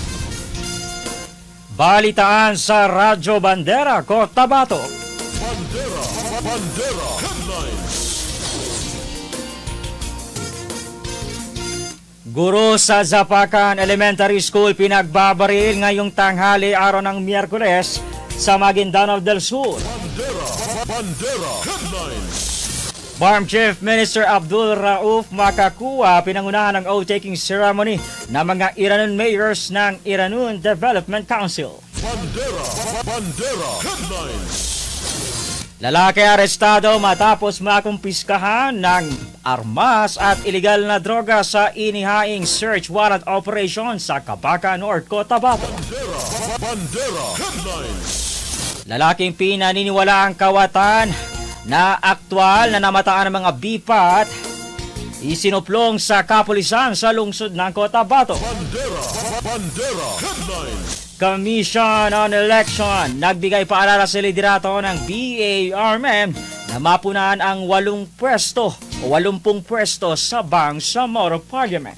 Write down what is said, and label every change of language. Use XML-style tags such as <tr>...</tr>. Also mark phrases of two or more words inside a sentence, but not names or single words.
<tl>Balitaan sa Radyo Bandera, Cotabato. Bandera Headlines. Guro sa Zapacan Elementary School pinagbabaril ngayong tanghali araw ng Miyerkules sa Maguindanao del Sur. Bandera Headlines. Farm Chief Minister Abdul Rauf Makakuwa pinangunahan ng</tl> <en>oath-taking ceremony</en> <tl>ng mga Iranon mayors ng Iranon Development Council. Bandera Headlines. Lalaki arestado matapos makumpiskahan ng armas at ilegal na droga sa inihaing</tl> <en>search warrant operation</en> <tl>sa Cabaca North, Cotabato. Bandera Headlines. Lalaking pinaniniwala ang kawatan na aktwal na namataan ng mga bipat isinuplong sa kapulisan sa lungsod ng Cotabato. Bandera Headlines. Commission on Election nagbigay paalala sa liderato ng BARMM na mapunan ang 80 pwesto sa Bangsamoro Parliament.</tl>